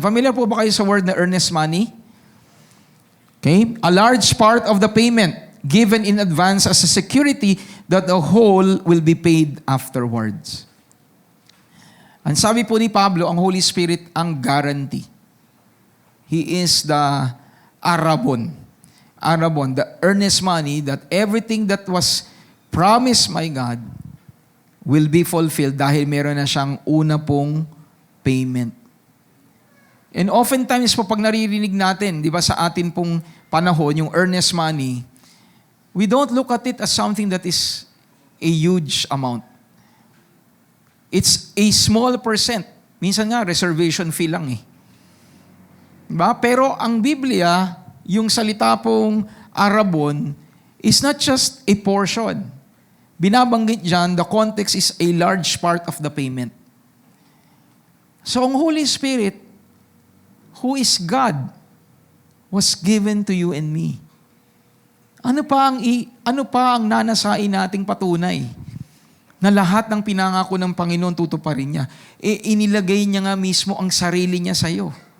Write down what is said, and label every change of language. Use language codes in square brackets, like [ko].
[tl] Familiar po ba kayo sa word na earnest money? Okay? [en] A large part of the payment given in advance as a security that the whole will be paid afterwards. [tl] Ang sabi po ni Pablo, ang Holy Spirit ang guarantee. [en] He is the arabon, the earnest money that everything that was promised by God will be fulfilled [tl] dahil meron na siyang una pong [en] payment. And oftentimes [tl] po pag naririnig natin, di ba sa atin pong panahon, [en] yung earnest money, we don't look at it as something that is a huge amount. It's a small percent. [tl] Minsan nga, reservation fee lang eh. [en] Diba? [tl] Pero ang Biblia, yung salita pong arabon, [en] is not just a portion. [tl] Binabanggit dyan, [en] the context is a large part of the payment. So ang Holy Spirit, who is God, was given to you and me. [tl] Ano pa ang nanasain nating patunay? Na lahat ng pinangako ng Panginoon tutuparin niya. Inilagay niya nga mismo ang sarili niya sa iyo.